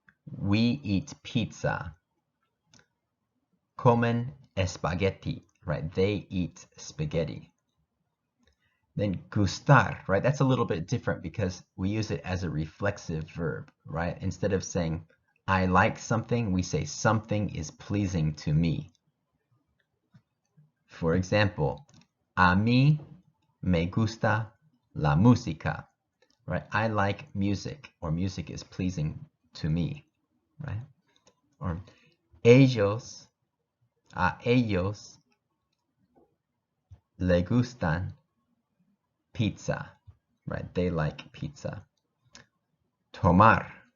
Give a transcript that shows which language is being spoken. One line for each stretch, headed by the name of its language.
English: We eat pizza.
Spanish: Comen espagueti,
English: right? They eat spaghetti. Then gustar, right? That's a little bit different because we use it as a reflexive verb, right? Instead of saying, I like something, we say something is pleasing to me. For example,
Spanish: a mí me gusta la música, right?
English: I like music, or music is pleasing to me, right?
Spanish: Or a ellos le gustan pizza, right?
English: They like pizza. Tomar.